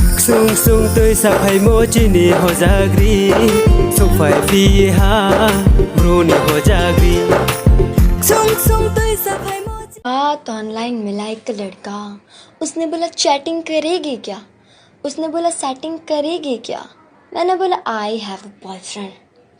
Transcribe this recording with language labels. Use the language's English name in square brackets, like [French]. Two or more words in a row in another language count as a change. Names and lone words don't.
[Kok Borok] Sung sung tôi sa phai mo chini ho jagri Sung phai phi ha bruni ho jagri Sung sung tôi sa phai mo [Hindi] बात ऑनलाइन मिला एक लड़का, उसने बोला चैटिंग करेगी क्या, उसने बोला सेटिंग करेगी क्या, मैंने बोला [English] I have a boyfriend.